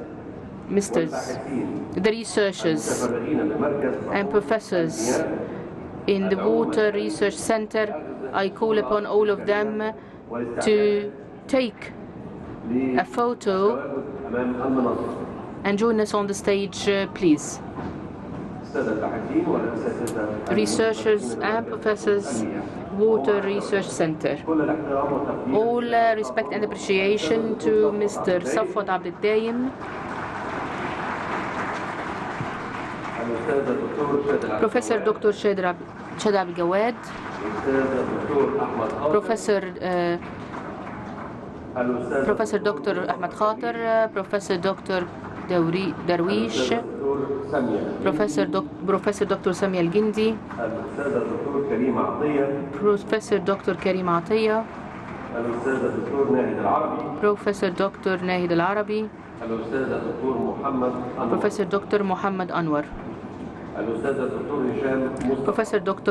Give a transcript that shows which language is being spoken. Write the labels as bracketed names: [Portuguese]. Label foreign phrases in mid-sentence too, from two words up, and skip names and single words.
[English] The researchers and professors in the Water Research Center, I call upon all of them to take a photo and join us on the stage, please. Researchers and professors, Water Research Center. All respect and appreciation to Mr. Safwat Abdel Daim, Professor Dr. Shadab Gawad, Professor Dr. Ahmed Khater, Professor Dr. درويش، Professor Dr. Samia Al-Gindi, Professor Dr. Karim Atiyah, Professor Dr. Nahid Al-Arabi, Professor Dr. Muhammad Anwar, Professor Dr.